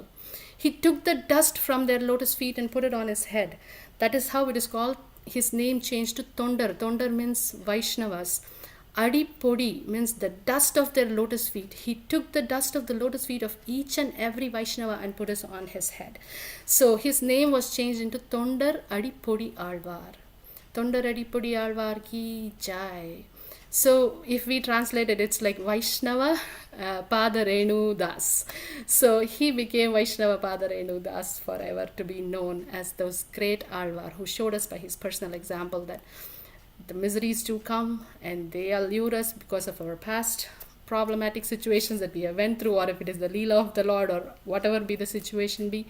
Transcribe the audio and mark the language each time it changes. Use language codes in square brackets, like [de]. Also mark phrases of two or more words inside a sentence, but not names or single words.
[en] He took the dust from their lotus feet and put it on his head. That is how it is called. His name changed to Tondar. Tondar means Vaishnavas. Adi Podi means the dust of their lotus feet. He took the dust of the lotus feet of each and every Vaishnava and put it on his head. So his name was changed into Tondar Adi Podi Alvar. Tondar Adi Podi Alvar [hi] ki jai. [en] So if we translate it, it's like Vaishnava Pada Renu Das. So he became Vaishnava Pada Renu Das forever, to be known as those great Alvar who showed us by his personal example that the miseries do come and they allure us because of our past problematic situations that we have went through, or if it is the Leela of the Lord, or whatever be the situation be.